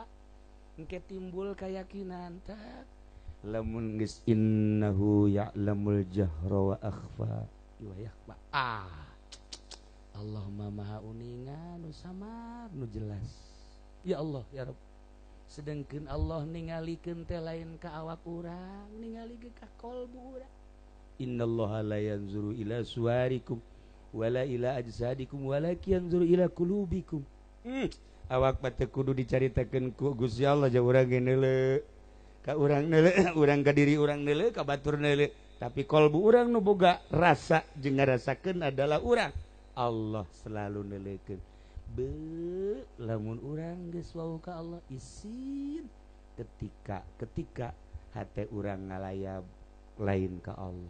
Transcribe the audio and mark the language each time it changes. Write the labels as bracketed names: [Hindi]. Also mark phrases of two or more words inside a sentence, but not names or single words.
[Sundanese] Engke timbul keyakinan tak. Lamun geus [Arabic] إنه يعلم الجهر وأخفى ويخفى. [Sundanese] Allah maha uningan nu samar nu jelas. [Arabic] يا الله يا رب. [Sundanese] Sedengkeun Allah ningalikeun teh lain ka awak urang, ningalikeun ka qalbu urang. [Arabic] إن الله لا ينظر إلى صوركم ولا إلى أجسادكم ولكن ينظر إلى قلوبكم. [Sundanese] Awak mah teu kudu dicaritakeun ku Gusti Allah jeung urang ge neuleuh. Ka urang neuleuh, urang ka diri urang neuleuh, ka batur neuleuh. Tapi kalbu urang nu boga rasa jeung ngarasakeun adalah urang. Allah selalu neuleukeun. Beuh, lamun urang geus wau ka Allah isin ketika hate urang ngalayap lain ka Allah.